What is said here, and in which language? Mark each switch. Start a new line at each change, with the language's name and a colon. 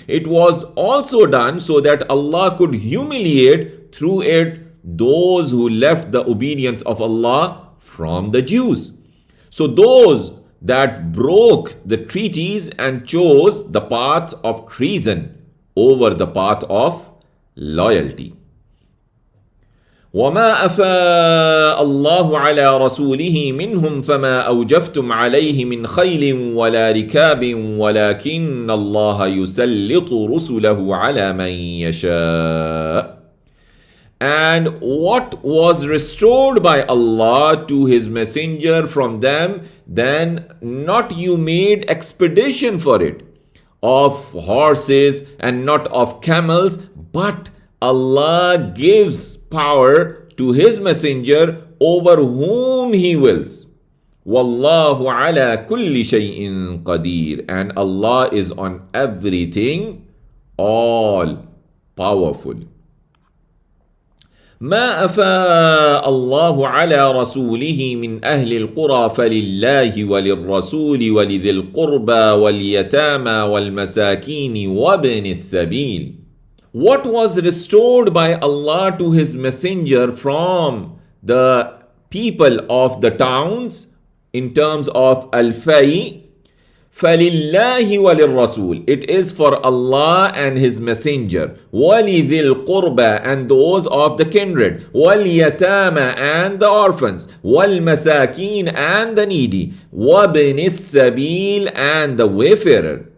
English: It was also done so that Allah could humiliate through it those who left the obedience of Allah from the Jews. So those that broke the treaties and chose the path of treason over the path of loyalty.
Arabic: وما أفاء الله على رسوله منهم فما أوجفتم عليه من خيل ولا ركاب ولكن الله يسلط رسله على من يشاء.
English: And what was restored by Allah to His messenger from them, then not you made expedition for it of horses and not of camels, but Allah gives power to His messenger over whom He wills.
Arabic: Wallahu ala kulli shay'in qadir.
English: And Allah is on everything all powerful.
Arabic: ما أفاء الله على رسوله من أهل القرى فلله وللرسول ولذي القربى واليتامى والمساكين وابن السبيل.
English: What was restored by Allah to His messenger from the people of the towns in terms of al-fay,
Arabic: فَلِلَّهِ وَلِلرَّسُولِ,
English: it is for Allah and His Messenger,
Arabic: وَلِذِي الْقُرْبَى,
English: and those of the kindred,
Arabic: وَالْيَتَامَى,
English: and the orphans,
Arabic: وَالْمَسَاكِينَ,
English: and the needy,
Arabic: وَابْنِ السَّبِيلِ,
English: and the wayfarer,